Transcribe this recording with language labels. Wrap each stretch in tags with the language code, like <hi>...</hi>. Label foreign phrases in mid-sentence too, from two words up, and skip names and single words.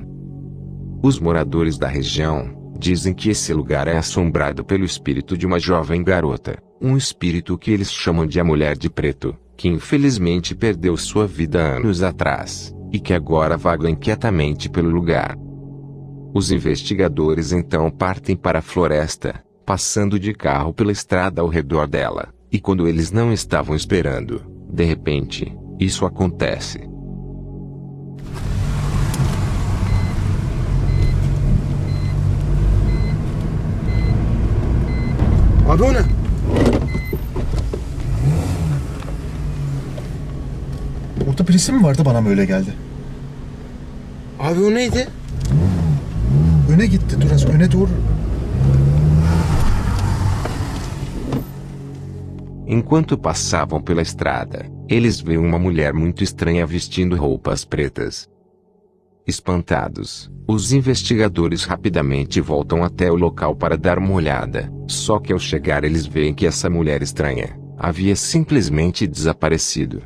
<pt>Os moradores da região dizem que esse lugar é assombrado pelo espírito de uma jovem garota, um espírito que eles chamam de a Mulher de Preto, que infelizmente perdeu sua vida anos atrás, e que agora vaga inquietamente pelo lugar. Os investigadores então partem para a floresta, passando de carro pela estrada ao redor dela, e quando eles não estavam esperando, de repente, isso acontece.</pt> <tr>Abi o ne? Orada birisi mi vardı, bana mı öyle geldi? Abi o neydi? Öne gitti, dur az öne doğru.</tr> <pt>Enquanto passavam pela estrada, eles veem uma mulher muito estranha vestindo roupas pretas. Espantados, os investigadores rapidamente voltam até o local para dar uma olhada, só que ao chegar eles veem que essa mulher estranha havia simplesmente desaparecido.</pt>